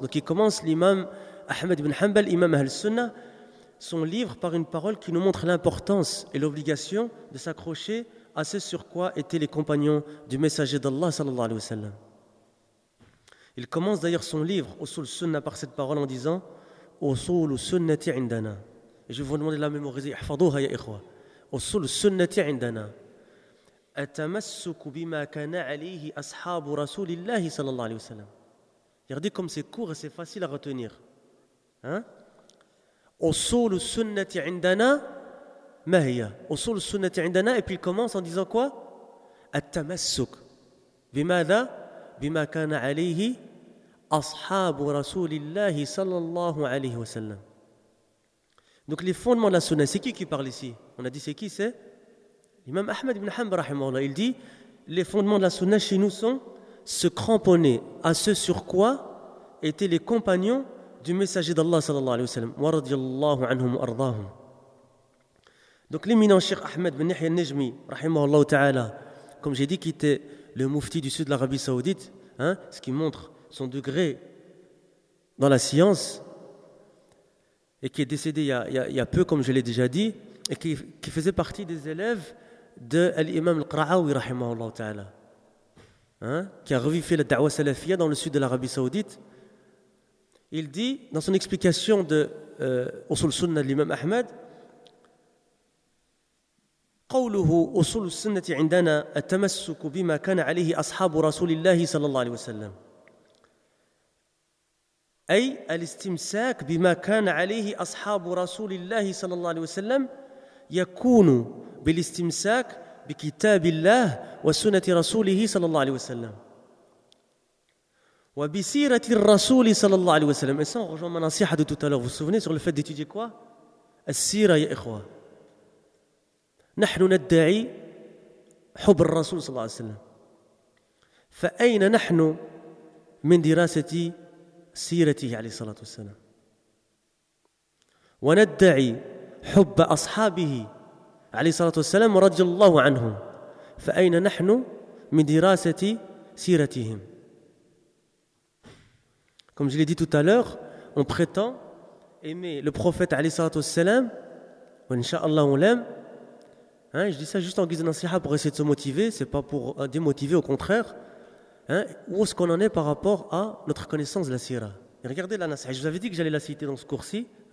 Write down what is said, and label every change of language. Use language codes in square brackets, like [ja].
[fr] Donc, il commence l'imam Ahmed ibn Hanbal, imam Ahl Sunnah, son livre par une parole qui nous montre l'importance et l'obligation de s'accrocher à ce sur quoi étaient les compagnons du messager d'Allah, sallallahu alayhi wa sallam. Il commence d'ailleurs son livre, Usul Sunnah, par cette parole en disant: [ar] أصول السنة عندنا. [fr] Je vous demande de la mémoriser. [ar] احفظوها يا إخوة. أصول السنة عندنا. التمسك بما كان عليه أصحاب رسول الله صلى الله عليه وسلم. [fr] Regardez comme c'est court et c'est facile à retenir. [ar] أصول السنة عندنا ما هي؟ أصول السنة عندنا. [fr] Et puis il commence en disant quoi? [ar] التمسك بماذا؟ بما كان عليه أصحاب رسول الله صلى الله عليه وسلم. [fr] Donc les fondements de la sunna, c'est qui parle ici? On a dit c'est qui? C'est l'imam Ahmed ibn Hanbal rahimahullah. Il dit les fondements de la sunna chez nous sont se cramponner à ce sur quoi étaient les compagnons du messager d'Allah sallallahu alayhi wa sallam wa radiyallahu anhum wa ardahum. Donc l'éminent Cheikh Ahmed ibn Yahya al-Najmi rahimahullah ta'ala, comme j'ai dit qu'il était le mufti du sud de l'Arabie Saoudite, ce qui montre son degré dans la science, et qui est décédé il y a peu, comme je l'ai déjà dit, et qui faisait partie des élèves de l'imam al-Qara'awi, rahimahullah ta'ala, qui a revivifié la da'wah salafia dans le sud de l'Arabie Saoudite. Il dit, dans son explication de Usul Sunnah de l'imam Ahmed, [ar] قوله أصول السنة عندنا التمسك بما كان عليه أصحاب رسول الله صلى الله عليه وسلم أي الاستمساك بما كان عليه أصحاب رسول الله صلى الله عليه وسلم يكون بالاستمساك بكتاب الله وسنة رسوله صلى الله عليه وسلم وبسيرة الرسول صلى الله عليه وسلم. [fr] Et ça, on rejoint ma nasiha de tout à l'heure. Vous vous souvenez sur le fait d'étudier quoi? [ar] السيرة يا إخوة. نحن ندعي حب الرسول صلى الله عليه وسلم فأين نحن من دراسة سيرته عليه الصلاة والسلام وندعي حب أصحابه عليه الصلاة والسلام رضي الله عنهم فأين نحن من دراسة سيرتهم. [fr] Comme je l'ai dit tout à l'heure, on prétend aimer le prophète [ar] عليه الصلاة والسلام وإنشاءالله ولم. [fr] Je dis ça juste en guise de nasiha pour essayer de se motiver, c'est pas pour démotiver, au contraire. Où est-ce qu'on en est par rapport à notre connaissance de la sira? Regardez la nasiha, je vous avais dit que j'allais la citer dans ce cours-ci.